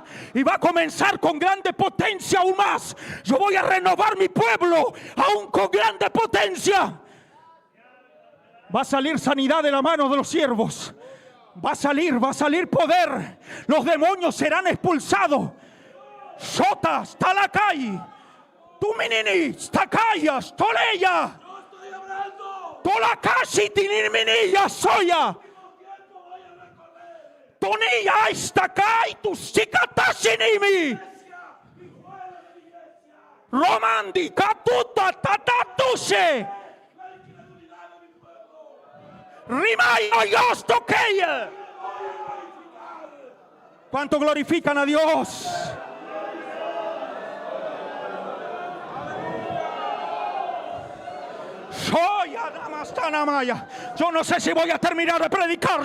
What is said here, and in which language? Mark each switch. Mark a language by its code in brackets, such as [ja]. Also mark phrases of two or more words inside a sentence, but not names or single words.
[es] Y va a comenzar con grande potencia aún más. Yo voy a renovar mi pueblo aún con grande potencia. Va a salir sanidad de la mano de los siervos. Va a salir poder. Los demonios serán expulsados. Sotas, Talacay, Tuminini, Takayas, Toleya, Tolakashi, Tinirminilla, Soya, Tonilla, Istakai, Tusikatasinimi, Romandi, Katuta, Tatatuse. ¿Cuánto glorifican a Dios? Yo no sé si voy a terminar de predicar.